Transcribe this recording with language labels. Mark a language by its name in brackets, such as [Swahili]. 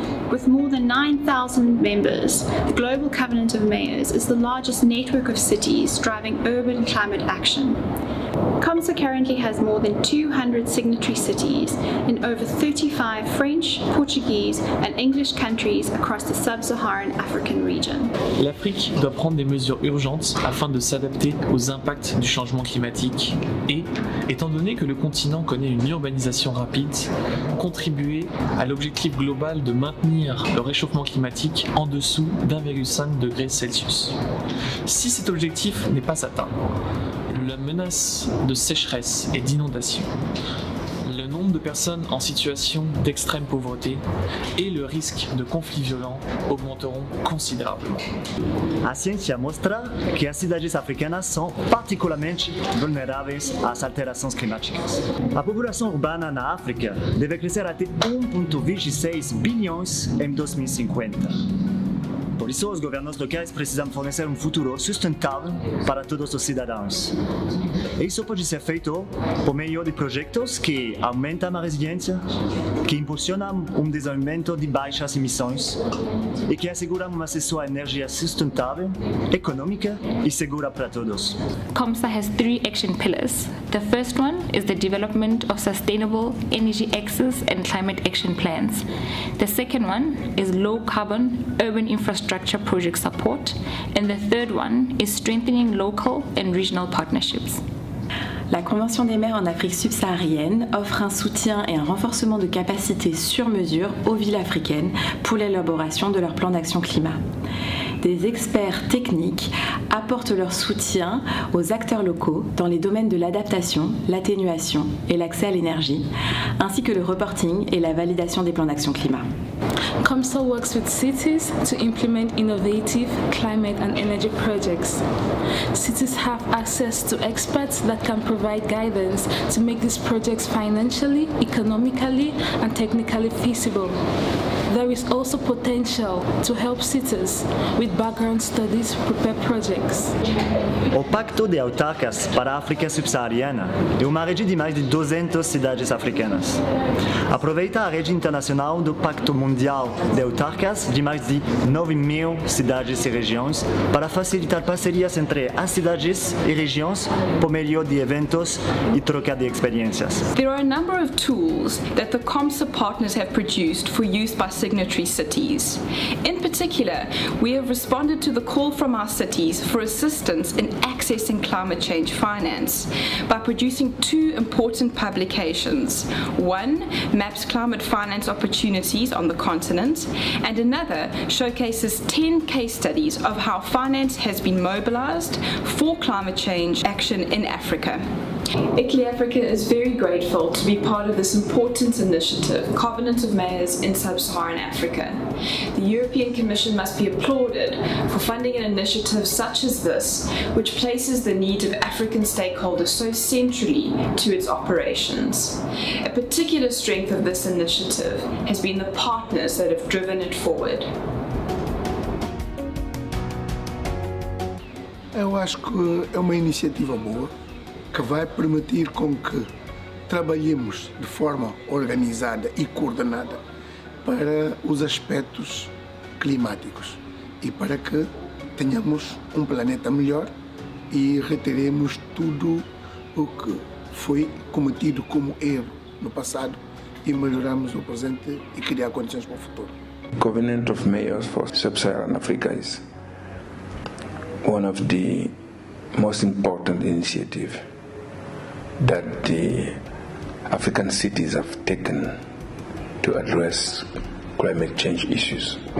[English] With more than 9,000 members, the Global Covenant of Mayors is the largest network of cities driving urban climate action. COMSA currently has more than 200 signatory cities in over 35 French, Portuguese, and English countries across the sub-Saharan African region. [French] L'Afrique doit prendre des mesures urgentes afin de s'adapter aux impacts du changement climatique et, étant donné que le continent connaît une urbanisation rapide, contribuer à l'objectif global de maintenir le réchauffement climatique en dessous d'1,5 degré Celsius. Si cet objectif n'est pas atteint, la menace de sécheresse et d'inondation, le nombre nombre de personnes en situation d'extrême pauvreté et le risque de conflits violents augmenteront considérablement. [Portuguese] A ciência mostra que as cidades africanas são particularmente vulneráveis às alterações climáticas. A população urbana na África deve crescer até 1,26 bilhões em 2050. Por isso, os governos locais precisam fornecer futuro sustentável para todos os cidadãos. Isso pode ser feito por meio de projetos que aumentam a resiliência, que impulsionam desenvolvimento de baixas emissões e que asseguram acesso à energia sustentável, econômica e segura para todos. [English] COMSA has 3 action pillars. The first one is the development of sustainable energy access and climate action plans. The second one is low carbon urban infrastructure project support, and the third one is strengthening local and regional partnerships. [French] La Convention des maires en Afrique subsaharienne offre un soutien et un renforcement de capacités sur mesure aux villes africaines pour l'élaboration de leur plan d'action climat. Des experts techniques apportent leur soutien aux acteurs locaux dans les domaines de l'adaptation, l'atténuation et l'accès à l'énergie, ainsi que le reporting et la validation des plans d'action climat. [English] COMSA works with cities to implement innovative climate and energy projects. Cities have access to experts that can provide guidance to make these projects financially, economically, and technically feasible. There is also potential to help cities with background studies prepare projects. [Portuguese] O Pacto de Autarcas para a África Subsaariana é uma rede de mais de 200 cidades africanas. Aproveita a rede internacional do Pacto Mundial de Autarcas de mais de 9.000 cidades e regiões para facilitar parcerias entre as cidades e regiões por meio de eventos e troca de experiências. [English] There are a number of tools that the COMSA partners have produced for use by signatory cities. In particular, we have responded to the call from our cities for assistance in accessing climate change finance by producing 2 important publications. One maps climate finance opportunities on the continent, and another showcases 10 case studies of how finance has been mobilized for climate change action in Africa. ICLEI Africa is very grateful to be part of this important initiative, Covenant of Mayors in Sub-Saharan Africa. The European Commission must be applauded for funding an initiative such as this, which places the needs of African stakeholders so centrally to its operations. A particular strength of this initiative has been the partners that have driven it forward. [Portuguese] Eu acho que é uma iniciativa boa, que vai permitir com que trabalhemos de forma organizada e coordenada para os aspectos climáticos e para que tenhamos um planeta melhor e retiremos tudo o que foi cometido como erro no passado e melhoramos o presente e criar condições para o futuro. [English] Covenant of Mayors for Sub-Saharan Africa is one of the most important initiatives that the African cities have taken to address climate change issues.